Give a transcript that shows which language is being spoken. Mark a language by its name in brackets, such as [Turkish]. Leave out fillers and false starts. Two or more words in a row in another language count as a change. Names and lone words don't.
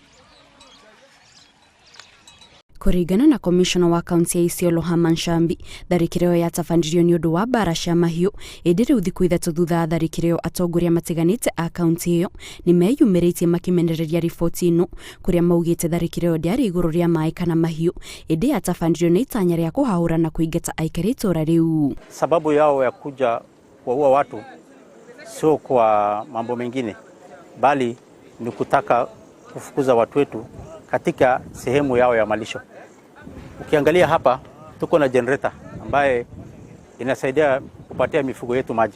[Kikuyu] Kũringana na commissioner wa kaunti ya Isiolo Haman-Shambi, tharĩkĩro ĩyo yatabandirio ni ũndũ wa mbara cia mahiũ, ĩndĩ rĩu thikũ ithatũ thutha wa tharĩkĩro ĩyo atongoria matiganĩte a kaunti ĩyo ni meyumĩrĩtie makimenereria riboti ĩno kũrĩa maugĩte tharĩkĩro ĩyo ndĩarĩ igũrũ rĩa maĩ kana mahiũ, ĩndĩ yatabandirio na itanya rĩa kũhahũra na kũingata aikari itũra rĩu. [Swahili] Sababu yao ya kuja kuwaua watu sio kwa mambo mengine, bali ni kutaka kufukuza watu wetu katika sehemu yao ya malisho. Ukiangalia hapa tuko na generator ambaye inasaidia kupatia mifugo yetu maji.